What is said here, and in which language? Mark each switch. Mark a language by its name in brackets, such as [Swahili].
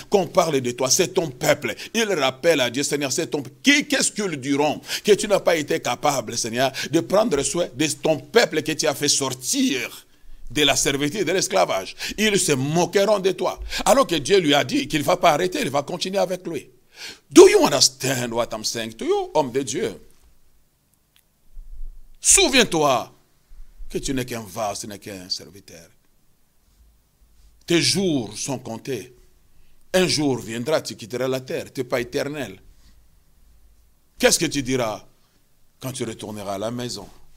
[French] Qu'on parle de toi, c'est ton peuple. Il rappelle à Dieu, Seigneur, c'est ton peuple. Qu'est-ce qu'ils diront? Que tu n'as pas été capable, Seigneur, de prendre soin de ton peuple que tu as fait sortir de la servitude, de l'esclavage. Ils se moqueront de toi. Alors que Dieu lui a dit qu'il ne va pas arrêter, il va continuer avec lui. [English] Do you understand what I'm saying to you, [French] homme de Dieu? Souviens-toi que tu n'es qu'un vase, tu n'es qu'un serviteur. Tes jours sont comptés. Un jour viendra, tu quitteras la terre, tu n'es pas éternel. Qu'est-ce que tu diras quand tu retourneras à la maison?